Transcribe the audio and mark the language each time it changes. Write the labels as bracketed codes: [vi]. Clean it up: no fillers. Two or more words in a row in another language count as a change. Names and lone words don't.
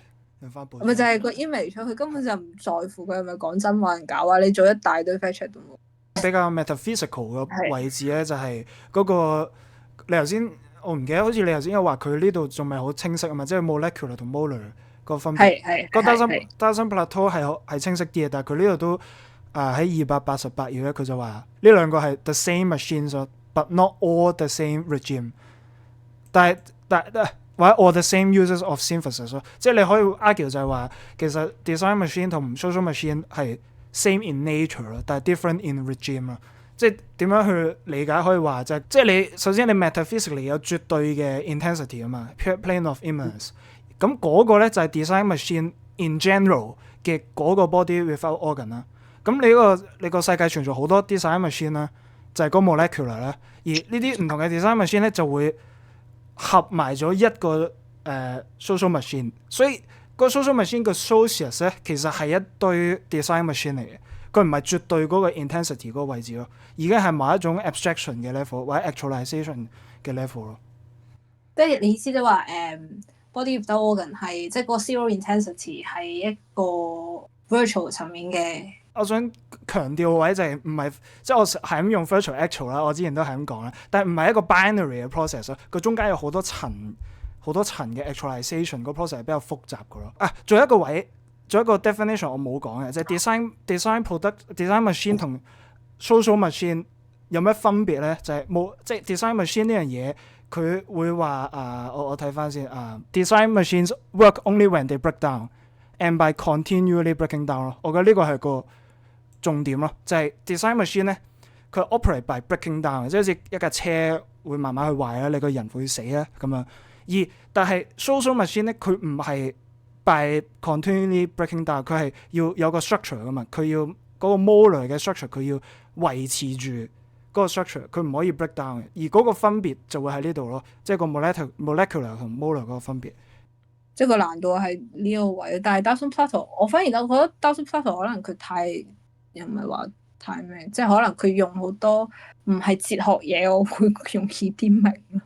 [yue] 咪就係個 image， 佢根本就唔在乎佢係咪講真話定假話，你做一大堆 [en] fact check [yue] 都冇。比較 metaphysical 嘅位置咧，就係嗰個你頭先我唔記得，好似你頭先有話佢呢度仲未好清晰啊嘛，即係 molecular 同 molar 個分別。個 Darcy Plateau 係清晰啲嘅，但係佢呢度都喺288頁咧，佢就話呢兩個係 [en] the same machines，but not all the same regime。 [yue] 但或者 [en] all the same users of synthesis [yue] 咯，即係你可以 argue 就係話其實 [en] design machine [yue] 同 [en] social machine [yue] 係 [en] same in nature [yue] 咯，但係 [en] different in regime [yue] 咯。即係點樣去理解可以話即係你首先你 metaphysically 有絕對嘅 intensity 啊嘛 [en] plane of immanence， [yue] 咁嗰個咧就係 [en] design machine in general [yue] 嘅嗰個 [en] body without organ [yue] 啦。咁你個世界存在好多 [en] design machine [yue] 啦，就係個 molecular 啦，而呢啲唔同嘅 [en] design machine [yue] 咧就會合埋咗一個 [en] social machine， [yue] 所以個 [en] social machine [yue] 個 socius 咧其實係一堆 [en] design machine [yue] 嚟嘅，佢唔係絕對嗰個 intensity 嗰個位置咯，已經係某一種 abstraction 嘅 level 或者 actualization 嘅 level 咯。即係你意思就話 [en] body without organ [yue] 係即係個 [en] zero intensity [yue] 係一個 virtual 層面嘅。我想強調嘅位就係唔係即係我係咁用 [en] virtual actual [yue] 啦，我之前都係咁講啦，但係唔係一個 binary 嘅 process 咯，佢中間有好多層嘅 actualization，個 process 係比較複雜嘅咯。仲有一個 definition 我冇講嘅，即係 [en] design product design machine [yue] 同 [en] social machine [yue] 有咩分別咧？就係冇即係 [en] design machine [yue] 呢樣嘢，佢會話我睇翻先 [en] design machines work only when they break down and by continually breaking down [yue] 咯。我覺得呢個係個重點咯，就係 [en] design machine [yue] 咧，佢 [en] operate by breaking down， [yue] 即係好似一架車會慢慢去壞啦，你個人會死啦咁樣。但係 [en] social machine [yue] 咧，佢唔係 [en] by continually breaking down， [yue] 佢係要有個 structure 噶嘛，佢要嗰個 molar 嘅 structure，佢要維持住嗰個 structure，佢唔可以 [en] break down [yue] 嘅。而嗰個分別就會喺呢度咯，即係個 molecular 同 molar 嗰個分別。即係個難度係呢個位，但係 Darcy Plateau 我反而覺得 Darcy Plateau 可能佢太又唔係話太咩，即係可能佢用好多唔係哲學嘢，我會容易啲明。